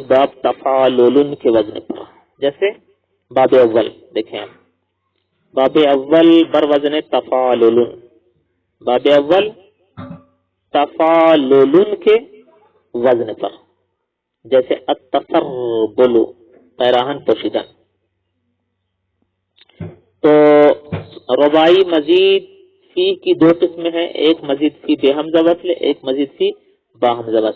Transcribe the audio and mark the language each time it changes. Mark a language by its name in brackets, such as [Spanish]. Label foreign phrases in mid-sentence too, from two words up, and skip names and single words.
[Urdu] باب تفاعلن کے وزن پر، جیسے باب اول دیکھیں، باب اول بر وزن تفاعلن، باب اول تفاعلن کے وزن پر، جیسے التسربل [Persian] پیراہن پوشیدن۔ [Urdu] تو رباعی مزید فی کی دو قسمیں ہیں، ایک مزید فی بے حمزہ وصل، ایک مزید فی با حمزہ وصل۔